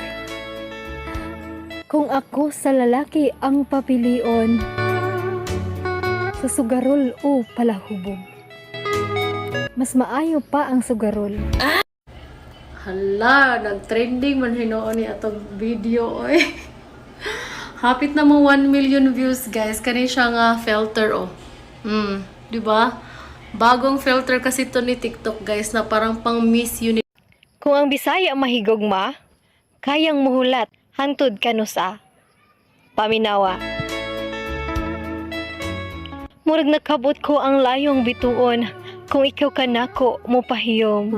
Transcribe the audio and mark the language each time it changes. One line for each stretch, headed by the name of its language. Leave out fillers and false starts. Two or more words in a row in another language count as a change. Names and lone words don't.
Cebuano: Kung ako sa lalaki ang papilion, sa sugarol o palahubog, mas maayo pa ang sugarol. Hala, nag-trending man hinoon ni atong video oy. Hapit na mo
English: 1 million views,
Cebuano: guys. Kani siya nga filter oh. Di ba?
Filipino: Bagong filter kasi to ni TikTok, guys, na parang pang Miss Universe.
Cebuano: Kung ang Bisaya mahigugma, kayang muhulat hantod kanusa. Paminawa. Murag nakabot ko ang layong bituon kung ikaw ka nako mo pahiyom.